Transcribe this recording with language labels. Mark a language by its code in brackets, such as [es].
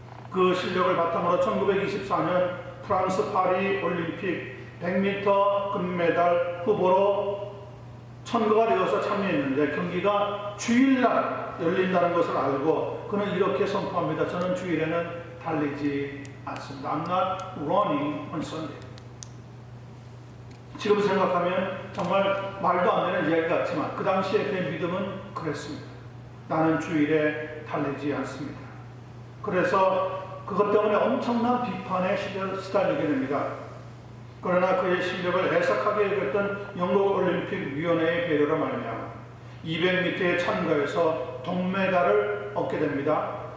[ko] 그 실력을 바탕으로 1924년 프랑스 파리 올림픽 100m 금메달 후보로 선거가 되어서 참여했는데 경기가 주일날 열린다는 것을 알고 그는 이렇게 선포합니다. 저는 주일에는 달리지 않습니다. [en] I'm not running on Sunday. [ko] 지금 생각하면 정말 말도 안 되는 이야기 같지만 그 당시에 그의 믿음은 그랬습니다. 나는 주일에 달리지 않습니다. 그래서 그것 때문에 엄청난 비판에 시달리게 됩니다. 그러나 그의 실력을 해석하게 여겼던 영국 올림픽 위원회의 배려로 말미암아 200m에 참가해서 동메달을 얻게 됩니다.